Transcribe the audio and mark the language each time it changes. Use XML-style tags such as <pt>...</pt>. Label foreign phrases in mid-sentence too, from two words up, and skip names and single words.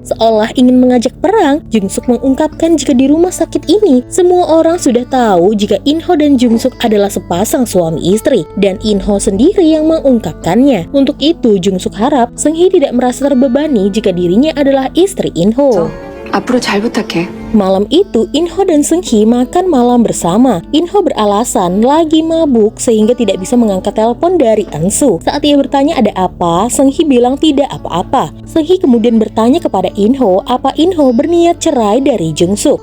<id>Seolah ingin mengajak perang, Jung Suk mengungkapkan jika di rumah sakit ini, semua orang sudah tahu jika In Ho dan Jung Suk adalah sepasang suami istri, dan In Ho sendiri yang mengungkapkannya. Untuk itu, Jung Suk harap Seung Hee tidak merasa terbebani jika dirinya adalah istri In Ho.</id> <ko>앞으로 잘 부탁해.</ko> <id>Malam itu, In Ho dan Seung Hee makan malam bersama. In Ho beralasan lagi mabuk sehingga tidak bisa mengangkat telepon dari Ansu. Saat ia bertanya ada apa, Seung Hee bilang tidak apa-apa. Seung Hee kemudian bertanya kepada In Ho, apa In Ho berniat cerai dari Jung Suk?</id>